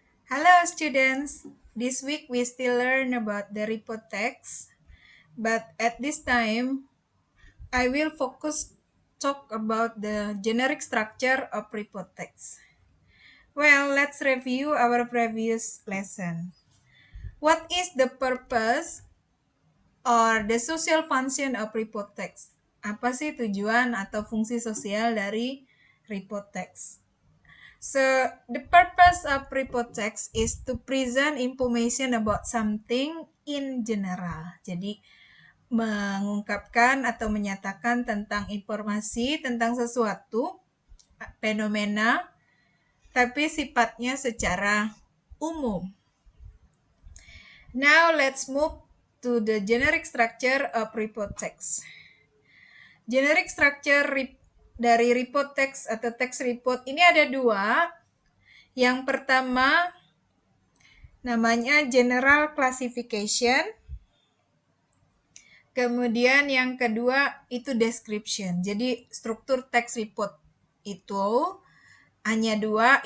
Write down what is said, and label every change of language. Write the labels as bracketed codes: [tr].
[en] Hello students, this week we still learn about the report text, but at this time I will focus talk about the generic structure of report text. Well, let's review our previous lesson. What is the purpose or the social function of report text? [id] Apa sih tujuan atau fungsi sosial dari report text? [en] So, the purpose of report text is to present information about something in general. [id] Jadi, mengungkapkan atau menyatakan tentang informasi tentang sesuatu, fenomena, tapi sifatnya secara umum. [en] Now, let's move to the generic structure of report text. [id] Generic structure dari report text atau text report ini ada dua. Yang pertama namanya general classification. Kemudian yang kedua itu description. Jadi struktur text report itu hanya dua.